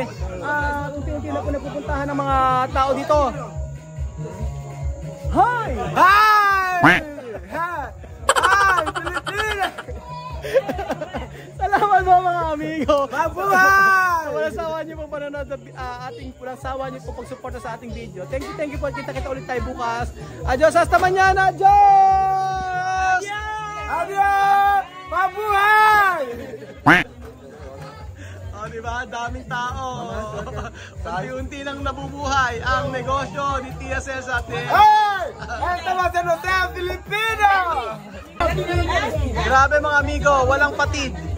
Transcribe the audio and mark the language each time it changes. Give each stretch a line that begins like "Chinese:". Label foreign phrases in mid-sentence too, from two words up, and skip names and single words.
Filipino: Unti-unti na po napupuntahan ng mga tao dito.
English: Hi! Hi!
Filipino: Hi! Pilipinas! Salamat po mga amigo. Mabuhay! Walang sawa niyo po panonood walang sawa niyo po pagsuporta sa ating video.
English: Thank you po.
Filipino: Kita-kita ulit tayo bukas.
Spanish: Adios hasta mañana. Adios! Adios!
Filipino: Mabuhay! Diba? Daming tao. Unti-unti nang nabubuhay ang negosyo ni Tia Cesar.
English: Hey!
Filipino: Ito ba sa Hotel Filipino? Grabe mga amigo, walang patid.